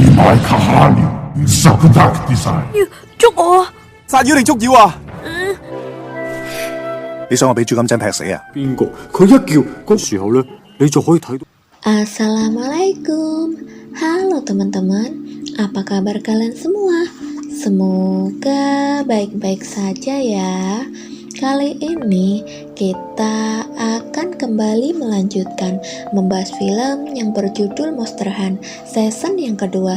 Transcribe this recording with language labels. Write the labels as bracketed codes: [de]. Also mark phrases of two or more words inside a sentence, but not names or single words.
[yue] 來卡哈了，唔受得啲晒。要捉我啊！殺妖定捉妖啊？你想我俾豬金精劈死啊？邊個？佢一叫嗰時候呢，你就可以睇到。 [id] Assalamualaikum. Halo teman-teman, apa kabar kalian semua? Semoga baik-baik saja ya. Kali ini kita akan kembali melanjutkan membahas film yang berjudul Monster Hunt season yang kedua.